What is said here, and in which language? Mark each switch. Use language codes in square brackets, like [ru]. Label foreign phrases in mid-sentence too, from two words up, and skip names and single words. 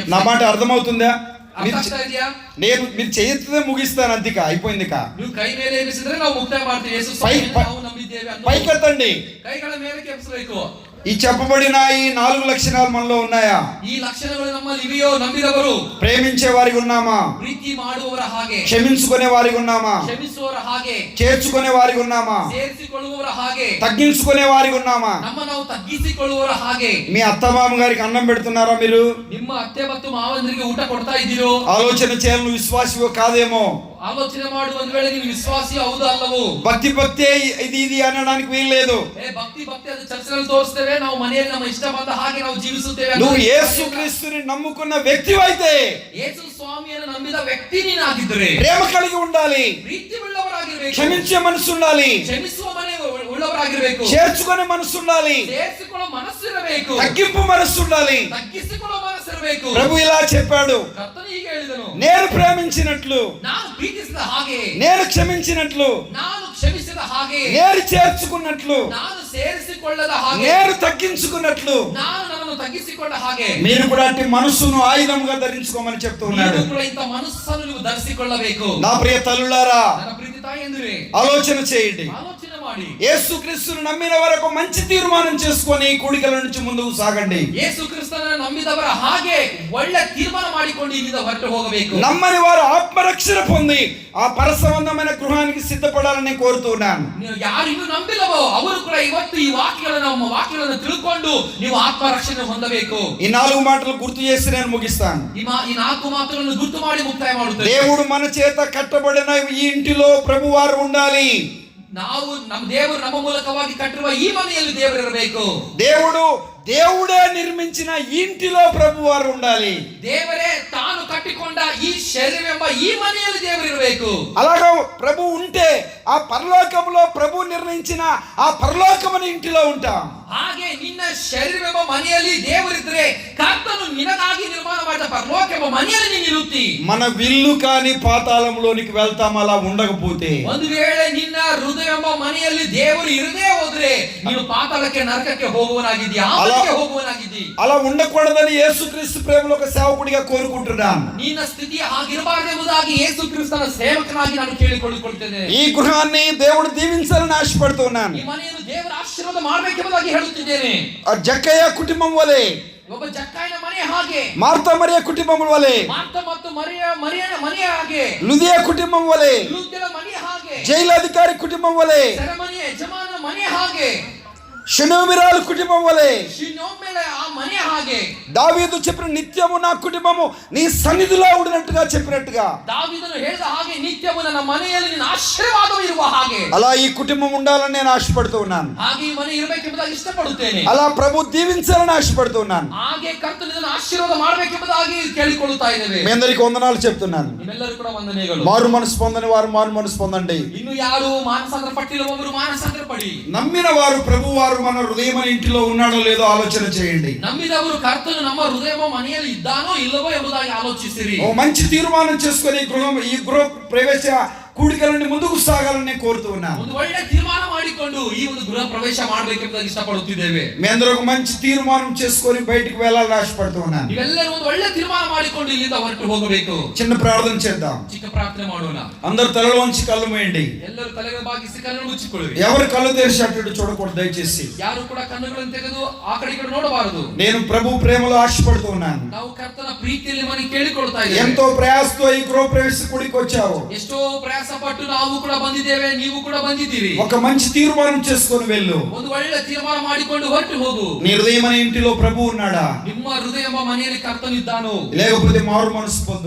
[te] నా మాట అర్థమవుతుందా? [kn] ಅರ್ಥ ಆಗ್ತಾ ಇದೆಯಾ? [te] మీరు చేయొచ్చే ముగిస్తాను, అంతిక అయిపోయిందిక. [kn] ನೀವು ಕೈ ಮೇಲೆ ಎಬ್ಬಿಸಿದ್ರೆ ನಾವು ಮುಕ್ತಾಯ ಮಾಡ್ತೀವಿ. ಯೇಸು ಸ್ವಾಮಿಯನ್ನ ನಾವು ನಂಬಿದ್ದೇವೆ ಅನ್ನೋ [te] పైకెత్తండి. [kn] ಕೈಗಳ ಮೇಲೆ ಕೆಪ್ಪಿಸಬೇಕು. [te] ఈ చెప్పబడిన ఈ 4 లక్షణాలు మనలో ఉన్నాయా? [kn] ಈ ಲಕ್ಷಣಗಳು ನಮ್ಮಲ್ಲಿ ಇವೆಯೋ? ನಂಬಿದವರು [te] ప్రేమించే వారికి ఉన్నామా? [kn] ಪ್ರೀತಿ ಮಾಡುವವರ ಹಾಗೆ, [te] క్షమించుకునే వారికి ఉన్నామా? [kn] ಕ್ಷಮಿಸುವವರ ಹಾಗೆ, [te] చేర్చుకునే వారికి ఉన్నామా? [kn] ಸೇರಿಸಿಕೊಳ್ಳುವವರ ಹಾಗೆ, [te] తగ్గించుకునే వారికి ఉన్నామా? [kn] ನಮ್ಮ ನಾವು ತಗ್ಗಿಸಿಕೊಳ್ಳುವವರ ಹಾಗೆ. [te] మీ అత్తమామ గారికి అన్నం పెడుతున్నారా మీరు? [kn] ನಿಮ್ಮ ಅತ್ತೆ ಮತ್ತು ಮಾವಂದರಿಗೆ ಊಟ ಕೊಡ್ತಾ ಇದ್ದೀರೋ? [te] ఆలోచన చేయాలి, విశ్వాసివో కాదేమో. [kn] ಆಲೋಚನೆ ಮಾಡುವ ಒಂದು ವೇಳೆ ನೀವು ವಿಶ್ವಾಸಿ ಹೌದು ಅಲ್ಲವೋ? [te] భక్తి ఇది అనడానికి వీల్లేదు. [kn] ಭಕ್ತಿ ಅದು ಚರ್ಚಲ್ಲಿ ತೋರಿಸ್ತೇವೆ, ನಾವು ಮನೆಯಲ್ಲಿ ನಮ್ಮ ಇಷ್ಟ ಬಂದ ಹಾಗೆ ನಾವು ಜೀವಿಸುತ್ತೇವೆ. [te] నువ్వు యేసుక్రీస్తుని నమ్ముకున్న వ్యక్తివైతే, [kn] ಯೇಸು ಸ್ವಾಮಿಯನ್ನು ನಂಬಿದ ವ್ಯಕ್ತಿ ನೀನಾಗಿದ್ದರೆ [te] ప్రేమ కలిగి ఉండాలి, [kn] ಪ್ರೀತಿ ಉಳ್ಳವರಾಗಿರಬೇಕು, [te] క్షమించే మనసు ఉండాలి, [kn] ಕ್ಷಮಿಸುವ ಮನೆ ಉಳ್ಳವರಾಗಿರಬೇಕು, [te] చేర్చుకునే మనసు ఉండాలి, [kn] ಸೇರಿಸಿಕೊಳ್ಳೋ ಮನಸ್ಸು ಇರಬೇಕು, [te] తగ్గింపు మనసు ఉండాలి. [kn] ತಗ್ಗಿಸಿಕೊಳ್ಳೋ ಮನಸ್ಸು ಇರಬೇಕು. [te] ప్రభు ఇలా చెప్పాడు, [kn] ಕರ್ತನು ಹೀಗೆ ಹೇಳಿದನು, [te] నేను ప్రేమించినట్లు, [kn] ನಾನು ಪ್ರೀತಿಸಿದ ಹಾಗೆ, [te] నేను క్షమించినట్లు, [kn] ನಾನು ಕ್ಷಮಿಸಿದ ಹಾಗೆ, [te] నేను చేర్చుకున్నట్లు, [kn] ನಾನು ಸೇರಿಸಿಕೊಳ್ಳದ ಹಾಗೆ, [te] నేను తగ్గించుకున్నట్లు [kn] ನಾನು ನನ್ನನ್ನು ತಗ್ಗಿಸಿಕೊಂಡ ಹಾಗೆ [te] మీరు కూడా అట్టి మనసును ఆయుధంగా ధరించుకోమని చెప్తూ ఉన్నాడు. [kn] ನೀವು ಕೂಡ ಇಂಥ ಮನಸ್ಸನ್ನು ನೀವು ಧರಿಸಿಕೊಳ್ಳಬೇಕು. [te] నా ప్రియ తల్లులారా, [kn] ನನ್ನ ಪ್ರೀತಿ ತಾಯಂದಿರೇ, [te] ఆలోచన చేయండి. [kn] ಆಲೋಚನೆ ಮಾಡಿ. [te] యేసుక్రీస్తును నమ్మిన వరకు మంచి తీర్మానం చేసుకొని ఈ కూడికల నుంచి ముందుకు సాగండి. [kn] ಯೇಸು ಕ್ರಿಸ್ತನನ್ನು ನಂಬಿದವರ ಹಾಗೆ ಒಳ್ಳೆ ತೀರ್ಮಾನ ಮಾಡಿಕೊಂಡು ಇಲ್ಲಿಂದ ಹೊರಟು ಹೋಗಬೇಕು. [te] నమ్మని వారు ఆత్మరక్షణ పొంది ఆ పరసంబంధమైన గృహానికి సిద్ధపడాలని నేను కోరుతూ ఉన్నాను. [kn] ಯಾರು ಇನ್ನೂ ನಂಬಿಲ್ಲವೋ ಅವರು ಕೂಡ ಇವತ್ತು ಈ ವಾಕ್ಯಗಳನ್ನು ತಿಳ್ಕೊಂಡು ನೀವು ಆತ್ಮರಕ್ಷಣೆ ಹೊಂದಬೇಕು. [te] ఈ 4 మాటలు గుర్తు చేసి నేను ముగిస్తాను. [kn] ಈ 4 ಮಾತುಗಳನ್ನು ಗುರ್ತು ಮಾಡಿ ಮುಕ್ತಾಯ ಮಾಡುತ್ತೇವೆ. [te] దేవుడు మన చేత కట్టబడిన ఈ ఇంటిలో ప్రభువారు ఉండాలి. [kn] ನಾವು ನಮ್ಮ ದೇವರು ನಮ್ಮ ಮೂಲಕವಾಗಿ ಕಟ್ಟಿರುವ ಈ ಮನೆಯಲ್ಲಿ ದೇವರು ಇರಬೇಕು. [te] దేవుడే నిర్మించిన ఇంటిలో ప్రభువారు ఉండాలి. [kn] ದೇವರೇ ತಾನು ಕಟ್ಟಿಕೊಂಡ ಈ ಶರೀರವೆಂಬ ಈ ಮನೆಯಲ್ಲಿ ದೇವರು ಇರಬೇಕು. [te] అలాగా ప్రభు ఉంటే ఆ పరలోకంలో ప్రభు నిర్ణయించిన ఆ పరలోకమైన ఇంటిలో ఉంటాం. [kn] ಹಾಗೆ ನಿನ್ನ ಶರೀರವೆಂಬ ಮನೆಯಲ್ಲಿ ದೇವರಿದ್ರೆ ಕರ್ತನು ನಿನಗಾಗಿ ನಿರ್ಮಾಣ ಮಾಡಿದ ಪರಲೋಕವೆಂಬ ಮನೆಯಲ್ಲಿ ನೀನು ಇರುತ್ತಿ. [te] మన విల్లు కాని పాతాళంలోనికి వెళ్తాం అలా ఉండకపోతే. [kn] ಒಂದು ವೇಳೆ ನಿನ್ನ ಹೃದಯವೆಂಬ ಮನೆಯಲ್ಲಿ ದೇವರು ಇರದೇ ಹೋದ್ರೆ ನೀನು ಪಾತಾಳಕ್ಕೆ ನರಕಕ್ಕೆ ಹೋಗುವನಾಗಿದ್ದೀಯ, ಆಪತ್ತಿಗೆ ಹೋಗುವನಾಗಿದ್ದೀ. [te] అలా ఉండకూడదని యేసుక్రీస్తు ప్రేమలో ఒక సేవకుడిగా కోరుకుంటున్నాను. [kn] ನಿನ್ನ ಸ್ಥಿತಿ ಹಾಗಿರಬಾರದೆಂಬುದಾಗಿ ಯೇಸು ಕ್ರಿಸ್ತನ ಸೇವಕನಾಗಿ ನಾನು ಕೇಳಿಕೊಳ್ಳುತ್ತೇನೆ. [te] ఈ గృహాన్ని దేవుడు దీవించాలని ఆశపడుతున్నాను. [kn] ಈ ಮನೆಯನ್ನು ದೇವರ ಆಶೀರ್ವಾದ ಮಾಡಬೇಕೆಂಬುದಾಗಿ ಹೇಳುತ್ತಿದ್ದೇನೆ. [te] ఆ జక్కయ్య కుటుంబం వలె, [kn] ಒಬ್ಬ ಜಕ್ಕಾಯನ ಮನೆ ಹಾಗೆ, [te] మార్తా మరియ కుటుంబం వలె, [kn] ಮಾರ್ತಾ ಮತ್ತು ಮರಿಯನ ಮನೆ ಹಾಗೆ, [te] లుదియ కుటుంబం వలె, [kn] ಲೂದ್ಯನ ಮನೆ ಹಾಗೆ, [te] జైలాధికారి కుటుంబం వలె, [kn] ಸೆರೆಮನೆಯ ಯಜಮಾನನ ಮನೆ ಹಾಗೆ, [te] షినోమిరాలు కుటుంబం వలె, [kn] షినోమిల ಆ ಮನೆ ಹಾಗೆ, [te] దావీదు చెప్పిన నిత్యము నా కుటుంబము నీ సన్నిధిలో ఉండినట్టుగా చెప్పినట్టుగా, [kn] దావీదును ಹೇಳಿದ ಹಾಗೆ ನಿತ್ಯము ನನ್ನ ಮನೆಯಲ್ಲಿ ನಿನ್ನ ಆಶೀರ್ವಾದವು ಇರುವ ಹಾಗೆ, [te] అలా ఈ కుటుంబం ఉండాలని నేను ఆశపడుతూ ఉన్నాను. [kn] ಹಾಗೆ ಈ ಮನೆ ಇರಬೇಕೆಂಬುದಾಗಿ ಇಷ್ಟಪಡುತ್ತೇನೆ. [te] అలా ప్రభు దీవించాలని ఆశపడుతూ ఉన్నాను. [kn] ಹಾಗೆ ಕರ್ತನು ಇದನ್ನು ಆಶೀರ್ವಾದ ಮಾಡಬೇಕೆಂಬುದಾಗಿ ಕೇಳಿಕೊಳ್ಳುತ್ತಾ ಇದ್ದೇವೆ. [te] మీ అందరికీ వందనాలు చెప్తున్నాను. [kn] ನಿಮ್ಮೆಲ್ಲರೂ ಕೂಡ ವಂದನೆಗಳು. [te] మారు మనసు పొందని వారు మారు మనసు పొందండి. [kn] ಇನ್ನು ಯಾರು ಮಾನಸಾಂತರ ಪಟ್ಟಿರುವವರು ಮಾನಸಾಂತರ ಪಡಿ. [te] నమ్మిన వారు ప్రభు వారు మన హృదయం ఇంటిలో ఉన్నాడో లేదో ఆలోచన చేయండి. [kn] ನಂಬಿದವರು ಕರ್ತನು ನಮ್ಮ ಹೃದಯ ಮನೆಯಲ್ಲಿ ಇದ್ದಾನೋ ಇಲ್ಲವೋ ಎಂಬುದಾಗಿ ಆಲೋಚಿಸಿರಿ. [te] ఓ మంచి తీర్మానం చేసుకొని ఈ గృహ ప్రవేశ కూడికలని ముందుకు సాగాలని నేను కోరుతూ ఉన్నాను. [kn] ಒಂದು ಒಳ್ಳೆ ತೀರ್ಮಾನ ಮಾಡಿಕೊಂಡು ಈ ಒಂದು ಗೃಹ ಪ್ರವೇಶ ಮಾಡಬೇಕೆಂಬುದಾಗಿ ಇಷ್ಟಪಡುತ್ತಿದ್ದೇವೆ. [te] మీ అందరూ ఒక మంచి తీర్మానం చేసుకొని బయటికి వెళ్ళాలని ఆశపడుతూ ఉన్నాను. [kn] ನೀವೆಲ್ಲರೂ ಒಂದು ಒಳ್ಳೆ ತೀರ್ಮಾನ ಮಾಡಿಕೊಂಡು ಇಲ್ಲಿಂದ ಹೊರಟು ಹೋಗಬೇಕು. [te] చిన్న ప్రార్థన చేద్దాం. [kn] ಚಿಕ್ಕ ಪ್ರಾರ್ಥನೆ ಮಾಡೋಣ. [te] అందరూ తలలోంచి కళ్ళు మూయండి. [kn] ಎಲ್ಲರೂ ತಲೆಗೆ ಬಾಗಿಸಿ ಕಣ್ಣು ಮುಚ್ಚಿಕೊಳ್ಳಿ. [te] ఎవరు కళ్ళు తెరిచి అటు చూడకూడదు దయచేసి. [kn] ಯಾರು ಕೂಡ ಕಣ್ಣುಗಳನ್ನು ತೆಗೆದು ಆ ಕಡೆ ಈ ಕಡೆ ನೋಡಬಾರದು. [te] నేను ప్రభు ప్రేమలో ఆశపడుతూ ఉన్నాను. [kn] ನಾವು ಕರ್ತನ ಪ್ರೀತಿಯಲ್ಲಿ ಮನೆ ಕೇಳಿಕೊಳ್ತಾ ಇದ್ದೇವೆ. [te] ఎంతో ప్రయాసతో ఈ గృహ ప్రవేశ కూడికి వచ్చావు. [kn] ಎಷ್ಟೋ ಪ್ರಯಾಸ ಪಟ್ಟು ನಾವು ಕೂಡ ಬಂದಿದ್ದೇವೆ, ನೀವು ಕೂಡ ಬಂದಿದ್ದೀರಿ. [te] ఒక మంచి తీర్మానం చేసుకొని వెళ్ళు. [kn] ಒಂದು ಒಳ್ಳೆ ತೀರ್ಮಾನ ಮಾಡಿಕೊಂಡು ಹೊರಟು ಹೋಗು. [te] నీ హృదయమైన ఇంటిలో ప్రభు ఉన్నాడా? [kn] ನಿಮ್ಮ ಹೃದಯ ಎಂಬ ಮನೆಯಲ್ಲಿ ಕರ್ತನಿದ್ದಾನೋ? [te] లేకపోతే మారు మనసు పొందు.